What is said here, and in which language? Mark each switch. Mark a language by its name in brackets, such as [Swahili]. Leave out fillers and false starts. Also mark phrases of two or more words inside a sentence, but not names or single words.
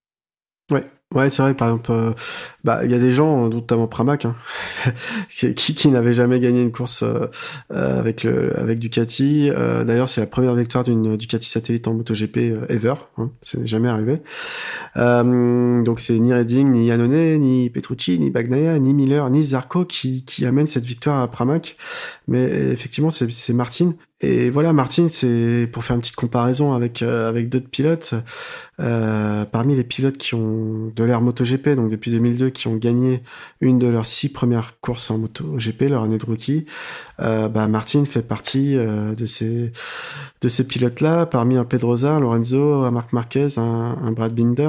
[French] Ouais, c'est vrai. Par exemple, il y a des gens, notamment Pramac, qui n'avaient jamais gagné une course avec Ducati. D'ailleurs, c'est la première victoire d'une Ducati satellite en MotoGP ever. Ça n'est jamais arrivé. Donc c'est ni Redding, ni Iannone, ni Petrucci, ni Bagnaia, ni Miller, ni Zarco qui amènent cette victoire à Pramac. Mais effectivement, c'est Martin. Et voilà, Martin, c'est pour faire une petite comparaison avec d'autres pilotes. Parmi les pilotes qui ont de l'ère MotoGP, donc depuis 2002, qui ont gagné une de leurs 6 premières courses en MotoGP, leur année de rookie, Martin fait partie de ces pilotes-là, parmi un Pedrosa, un Lorenzo, un Marc Marquez, un Brad Binder.